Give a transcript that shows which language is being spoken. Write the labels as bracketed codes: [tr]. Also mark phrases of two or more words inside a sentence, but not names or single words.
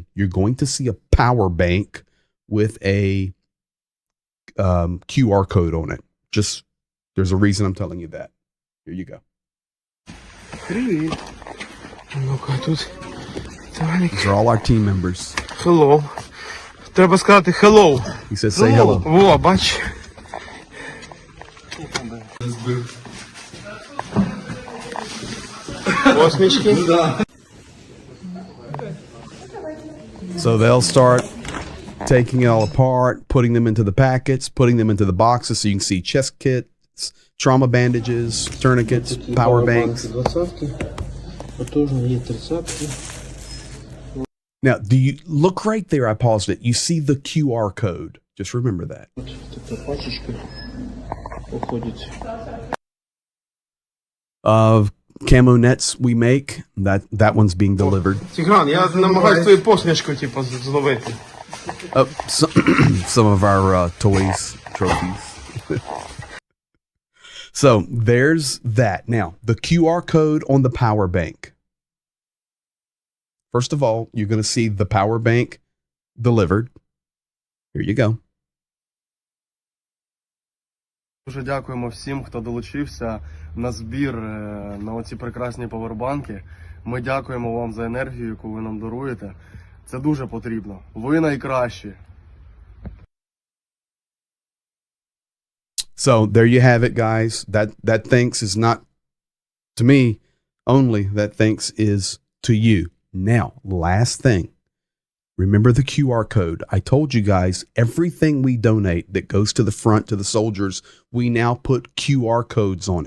[en] You're going to see a power bank with a QR code on it. Just, there's a reason I'm telling you that. Here you go. These are all our team members. Hello. [uk] Треба сказати hello. [en] He says say hello. [uk] Во, бач. Посмішки. [en] So they'll start taking it all apart, putting them into the packets, putting them into the boxes so you can see chest kits, trauma bandages, tourniquets, power banks. Now, do you look right there? I paused it. You see the QR code. Just remember that. Of camo nets we make, that one's being delivered. [uk] Тигран, я намагаюсь твою посмішку типу зловити. [en] Some of our toys, trophies. So there's that. Now, the QR code on the power bank. First of all, you're going to see the power bank delivered. Here you go. [uk] Дуже дякуємо всім, хто долучився на збір на оці прекрасні павербанки. Ми дякуємо вам за енергію, яку ви нам даруєте. Це дуже потрібно. Ви найкращі. [en] So there you have it, guys. That thanks is not to me only. That thanks is to you. Now, last thing. Remember the QR code. I told you guys, everything we donate that goes to the front, to the soldiers, we now put QR codes on it.